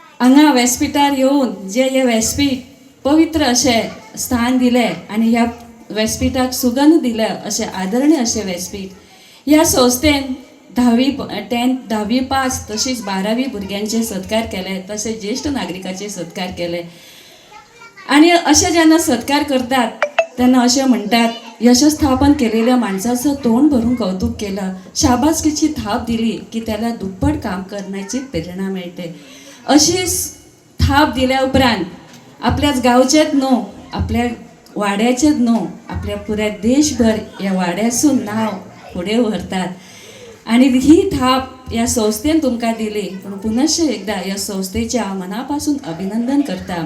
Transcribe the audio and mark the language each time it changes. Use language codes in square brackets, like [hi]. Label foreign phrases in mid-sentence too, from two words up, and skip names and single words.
[kok] हांगा व्यासपीठार येवन जे हे व्यासपीठ पवित्र अशें स्थान दिलें आनी ह्या व्यासपीठाक सुगंध दिले अशें आदरणीय अशें व्यासपीठ ह्या संस्थेन 10वी पास तशीच 12वी भुरग्यांचे सत्कार केले, तशें ज्येश्ठ नागरिकाचे सत्कार केले. आनी अशें जेन्ना सत्कार करतात तेन्ना अशें म्हणटात [mr] यशस्थापन केलेल्या माणसाचं तोंड भरून कौतुक केलं, शाबासकीची थाप दिली की त्याला दुप्पट काम करण्याची प्रेरणा मिळते. [kok] अशीच थाप दिल्या उपरांत आपल्याच गांवचेच न्हू, आपल्या वाड्याचेच न्हू, आपल्या पुऱ्या देशभर ह्या वाड्यासून नांव फुडें व्हरतात. आणि ही थाप ह्या संस्थेन तुमकां दिली. पूण पुनश्च एकदा ह्या संस्थेचे हांव मनापासून अभिनंदन करता.